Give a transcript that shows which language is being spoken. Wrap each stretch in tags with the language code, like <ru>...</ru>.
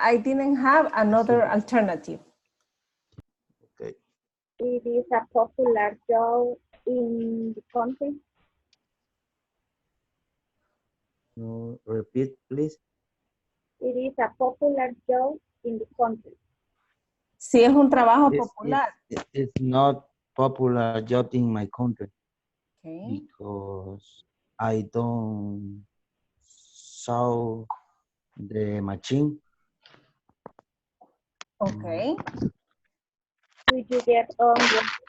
<en>I didn't have another alternative. Okay. It is a popular job in the country. No, repeat, please. It is a popular job in the country.</en> <es>Si es un trabajo popular.</es> <en>It's not popular job in my country. Okay. Because I don't saw the machine. Okay. Do you get on with?</en>